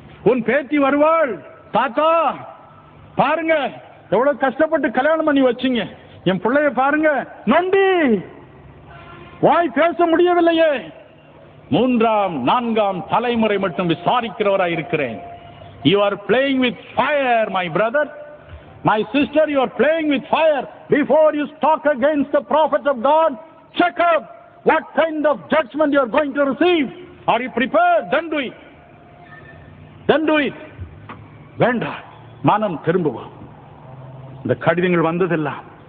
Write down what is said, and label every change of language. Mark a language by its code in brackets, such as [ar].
[ta] உன் பேத்தி வருவாள், தாத்தா பாருங்க எவ்வளவு கஷ்டப்பட்டு கல்யாணம் பண்ணி வச்சீங்க, என் பிள்ளைய பாருங்க நொண்டி, வாய் பேச முடியவில்லையே, மூன்றாம் நான்காம் தலைமுறை மட்டும் விசாரிக்கிறவராய் இருக்கிறேன். [en] You are playing with fire, my brother, my sister. You are playing with fire. Before you talk against the prophet of God, check out what kind of judgment you are going to receive. Are you prepared? Then do it. Then do it. [ta] வேண்டாம், மனம் திரும்புவோம். இந்த கடிதங்கள் வந்ததெல்லாம்